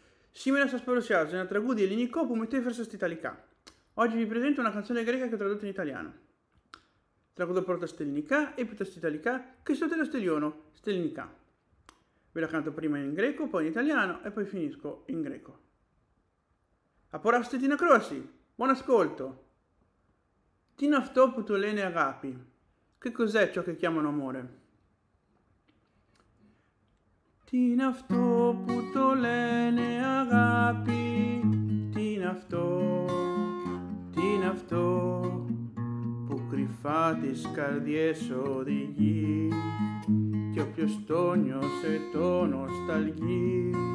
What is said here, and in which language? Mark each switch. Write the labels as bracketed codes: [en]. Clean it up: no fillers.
[el] Σήμερα σας παρουσιάζω ένα τραγούδι ελληνικό που μετέφρασα στα Ιταλικά. [it] Oggi vi presento una canzone greca che ho tradotto in italiano. Traduco [el] πρώτα στα ελληνικά, έπειτα στα Ιταλικά και στο τέλος τελειώνω στα ελληνικά. [it] Ve la canto prima in greco, poi in italiano e poi finisco in greco. [el] Απολαύστε την ακρόαση! [it] Buon ascolto! [el] Τι είναι αυτό που το λένε αγάπη? [it] Che cos'è ciò che chiamano amore? [el] Τι είναι αυτό που το λένε αγάπη? Τι είναι αυτό? Τι είναι αυτό που κρυφά τις καρδιές οδηγεί κι όποιος το νιώσε το νοσταλγεί?